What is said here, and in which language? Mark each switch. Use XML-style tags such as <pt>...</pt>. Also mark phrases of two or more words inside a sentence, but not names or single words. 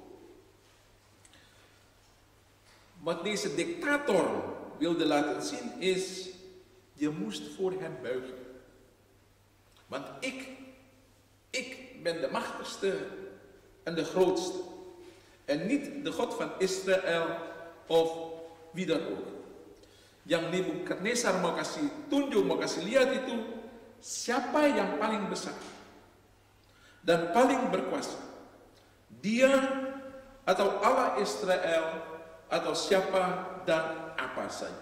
<nl>Wat deze dictator wilde laten zien is, je moest voor hem buigen. Want ik ben de machtigste en de grootste. En niet de God van Israël of wie dan ook.</nl> <abs>Yang Nebukadnezar mau kasih tunjuk, mau kasih lihat itu, siapa yang paling besar dan paling berkuasa. Dia atau Allah Israel atau siapa dan apa saja.</abs>